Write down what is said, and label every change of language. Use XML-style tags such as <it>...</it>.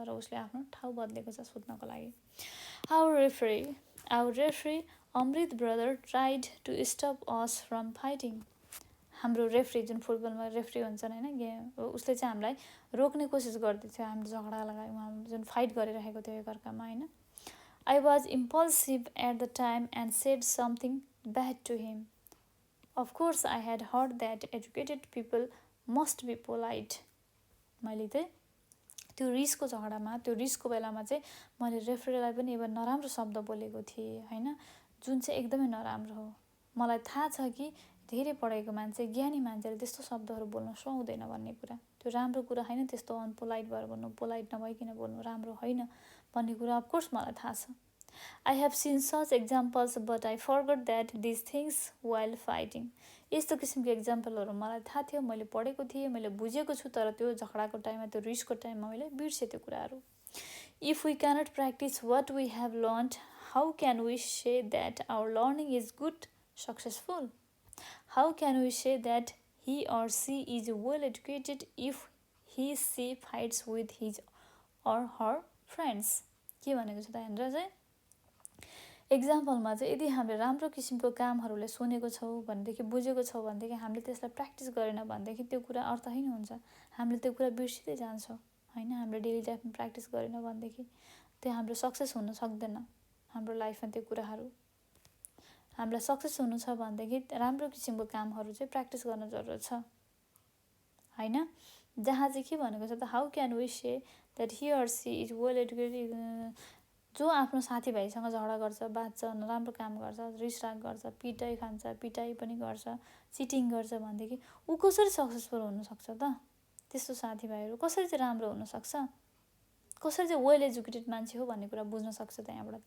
<ne>र उसले आफ्नो ठाउँ बदलेको छ सुत्नको लागि।</ne> <en>Our referee Amrit brother tried to stop us from fighting.</en> <ne>हाम्रो रेफ्री, जुन फुटबलमा रेफ्री हुन्छन् होइन, गेम, उसले चाहिँ हामीलाई रोक्ने कोसिस गर्दै थियो, हामीले झगडा लगायौँ, जुन फाइट गरिरहेको थियो एकअर्कामा होइन।</ne> <en>I was impulsive at the time and said something bad to him. Of course, I had heard that educated people must be polite.</en> <ne>मैले चाहिँ त्यो रिसको झगडामा, त्यो रिसको बेलामा चाहिँ मैले रेफ्रीलाई पनि एउटा नराम्रो शब्द बोलेको थिएँ होइन, जुन चाहिँ एकदमै नराम्रो हो। मलाई थाहा छ कि धेरै पढेको मान्छे, ज्ञानी मान्छेले त्यस्तो शब्दहरू बोल्न सुहाउँदैन भन्ने कुरा, त्यो राम्रो कुरा होइन, त्यस्तो अनपोलाइट भएर बोल्नु, पोलाइट नभइकन बोल्नु राम्रो होइन भन्ने कुरा अफकोर्स मलाई थाहा छ।</ne> <en>I have seen such examples, but I forgot that these things while fighting.</en> <ne>यस्तो किसिमको एक्जाम्पलहरू मलाई थाहा थियो, मैले पढेको थिएँ, मैले बुझेको छु, तर त्यो झगडाको टाइममा, त्यो रिसको टाइममा मैले बिर्सेँ त्यो कुराहरू।</ne> <en>If we cannot practice what we have learned, how can we say that our learning is good, successful? How can we say that he or she is well educated if he/she fights with his or her friends?</en> <ne>के भनेको छ त यहाँनिर चाहिँ एक्जाम्पलमा चाहिँ यदि हामीले राम्रो किसिमको कामहरूले सुनेको छौँ भनेदेखि बुझेको छौँ भनेदेखि हामीले त्यसलाई प्र्याक्टिस गरेन भनेदेखि त्यो कुरा अर्थहीन हुन्छ। हामीले त्यो कुरा बिर्सिँदै जान्छौँ हैन। हामीले डेली लाइफमा प्र्याक्टिस गरेन भनेदेखि त्यो हाम्रो सक्सेस हुन सक्दैन। हाम्रो लाइफमा त्यो कुराहरू हामीलाई सक्सेस हुनु छ भनेदेखि राम्रो किसिमको कामहरू चाहिँ प्र्याक्टिस गर्न जरुरत छ हैन। जहाँ चाहिँ के भनेको छ त</ne> <en>How can we say that he or she is well educated.</en> <ne>जो आफ्नो साथीभाइसँग झगडा गर्छ, बाँच्छ, नराम्रो काम गर्छ, रिसराग गर्छ, पिटाइ खान्छ, पिटाइ पनि गर्छ, चिटिङ गर्छ भनेदेखि ऊ कसरी सक्सेसफुल हुनसक्छ त? त्यस्तो साथीभाइहरू कसरी चाहिँ राम्रो हुनसक्छ? कसरी चाहिँ वेल एजुकेटेड मान्छे हो भन्ने कुरा बुझ्न सक्छ त यहाँबाट?</ne>